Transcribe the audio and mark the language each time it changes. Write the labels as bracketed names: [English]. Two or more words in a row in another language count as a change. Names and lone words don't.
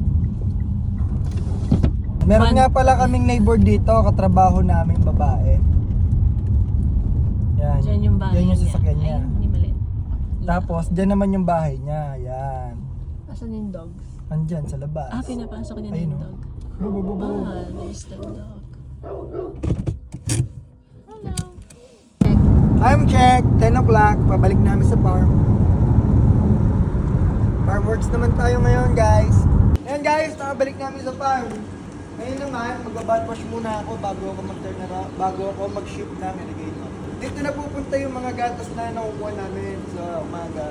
[Filipino] Meron nga pala kaming neighbor dito, katrabaho namin babae. Yan. Diyan yung bahay Yan yung sasakyan niya. Ayun, hindi maliit. Tapos, dyan naman yung bahay niya. Yan. Asan yung dogs? Andyan sa labas. Pinapasok niya na Ayun, yung oh. dog. Bu, bu, bu, bu. [English] There's the dog. Hello. Time check, 10 o'clock. [Filipino] Pabalik namin sa farm. [English] Farm works [Filipino] naman tayo ngayon guys. Ayan guys, nakabalik namin sa farm. Ngayon naman, mag-bad wash muna ako bago ako mag-ship ng irrigator. Dito na pupunta yung mga gatas na nakukuha namin sa umaga.